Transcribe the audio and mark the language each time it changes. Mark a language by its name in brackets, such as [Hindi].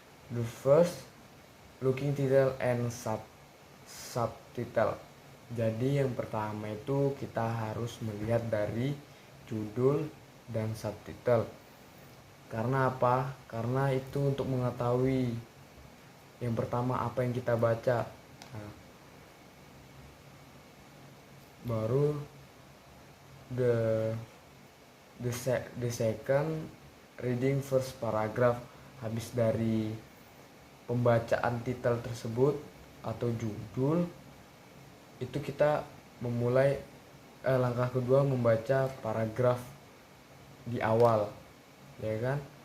[English] The first, looking title and subtitle. [Indonesian] Jadi yang pertama itu kita harus melihat dari judul dan subtitle. Karena apa? Karena itu untuk mengetahui yang pertama apa yang kita baca. Baru [English] the second, reading first paragraph. [Indonesian] Habis dari pembacaan titel tersebut atau judul, itu kita memulai langkah kedua membaca paragraf di awal, ya kan?